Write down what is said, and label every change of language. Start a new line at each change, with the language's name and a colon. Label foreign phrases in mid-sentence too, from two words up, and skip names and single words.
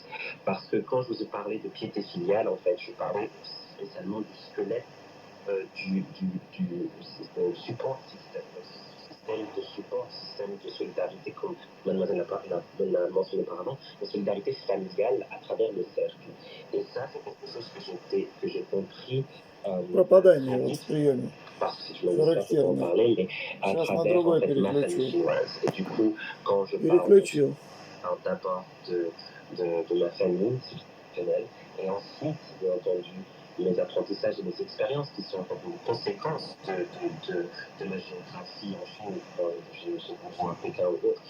French: Parce que quand je vous ai parlé de piété filiale, en fait, je parlais spécialement du squelette du support système de solidarité, comme mademoiselle l'a mentionné auparavant, de solidarité familiale à travers le cercle. Et ça, c'est quelque chose que j'ai compris
Russian: Пропадание вот в приеме.
French: parce que si tu m'as dit ça, je peux en
Russian: Характерно.
French: parler, mais à
Russian: Сейчас на
French: travers en
Russian: другой
French: fait ma famille
Russian: переключу.
French: chinoise. Et du coup, quand je
Russian: Переключил.
French: parle d'abord de ma famille institutionnelle, et ensuite, bien entendu, mes apprentissages et mes expériences qui sont une conséquence de ma géographie en Chine, j'ai bougé à Pékin ou autre.